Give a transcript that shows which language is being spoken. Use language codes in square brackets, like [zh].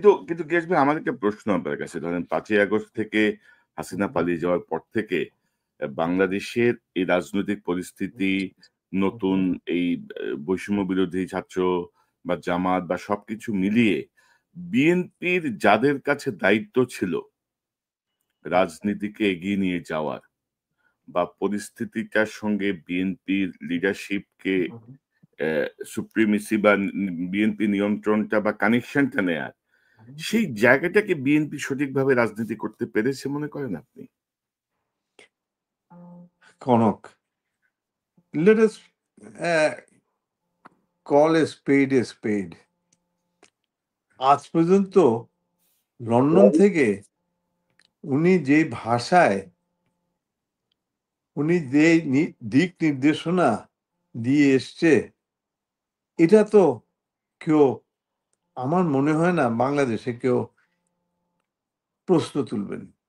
[bn] কিন্তু গিয়াস ভাই, আমার একটা প্রশ্ন আপনার কাছে। ধরেন ৫ই আগস্ট থেকে হাসিনা পালিয়ে যাওয়ার পর থেকে বাংলাদেশের এই রাজনৈতিক পরিস্থিতি, নতুন এই বৈষম্য বিরোধী ছাত্র বা জামাত বা সবকিছু মিলিয়ে বিএনপির যাদের কাছে দায়িত্ব ছিল রাজনীতিকে এগিয়ে নিয়ে যাওয়ার বা পরিস্থিতিটার সঙ্গে বিএনপির লিডারশিপকে সুপ্রিমেসি বা বিএনপি নিয়ন্ত্রণটা বা কানেকশনটা নেয়ার, সেই জায়গাটাকে বিএনপি সঠিকভাবে রাজনীতি করতে পেরেছে মনে করেন আপনি? [en] Kanak, let us call a spade a spade. [bn] আজ পর্যন্ত লন্ডন থেকে উনি যে ভাষায়, উনি যে দিক নির্দেশনা দিয়ে এসছে, এটা তো কেউ, আমার মনে হয় না বাংলাদেশে কেউ প্রশ্ন তুলবেন।